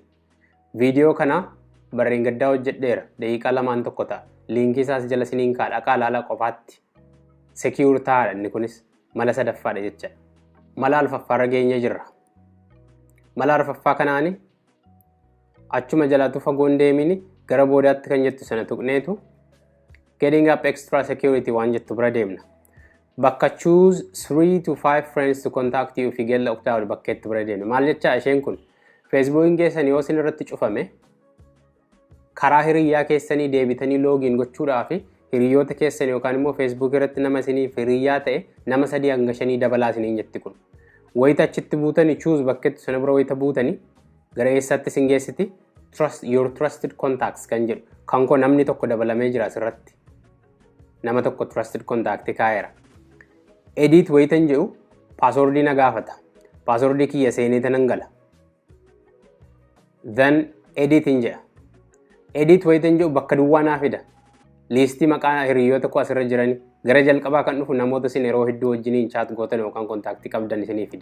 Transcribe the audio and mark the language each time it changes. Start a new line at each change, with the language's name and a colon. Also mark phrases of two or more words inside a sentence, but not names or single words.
Oromo: Viidiyoo kana barreen gaddaa hojjedheera daqiiqaa 2 ta'a. Liinkii isaas jala isiniin kaadha qaalaala qofaatti. Secure ta'aadha inni kunis mala sadaffaadha jecha. Mala arfaffaarra geenye jirra. Mala arfaffaa kanaani achuma jalatu fagoon deemini gara boodaatti kan jettu sana tuqneetu
English: getting up extra security
Oromo: waan jettu bira deemna. Bakka
English: choose 3 to 5 friends to contact you if you get locked out
Oromo: bakkeetti bira deemna. Maal jecha isheen kun Facebookiin keessan yoo isin irratti cufame karaa hiriyyaa keessanii deebitanii login gochuudhaaf hiriyoota keessan yookaan immoo Facebook irratti nama isiniif hiriyyaa ta'e nama 3 hanga 5 dabalaa isiniin jetti kun. Wayita achitti buutanii choose bakkeetti sana bira wayita buutanii gara eessaatti isin geessiti
English: your trusted contacts
Oromo: kan jedhu kan koo namni tokko dabalamee jira asirratti. Nama tokko
English: trusted contact
Oromo: kaa'eera. Edit wayitan jedhu paaswordii na gaafata. Paaswordii kiyya seenee tanan gala.
English: Then edit
Oromo: hin jedha. Edit wayitan jedhu bakka duwwaa naa fida. Liistii maqaa hiriyoota koo asirra jiranii gara jalqabaa kan dhufu namoota isin yeroo hedduu wajjiniin chat gootan yookaan kontaaktii qabdan isinii fida.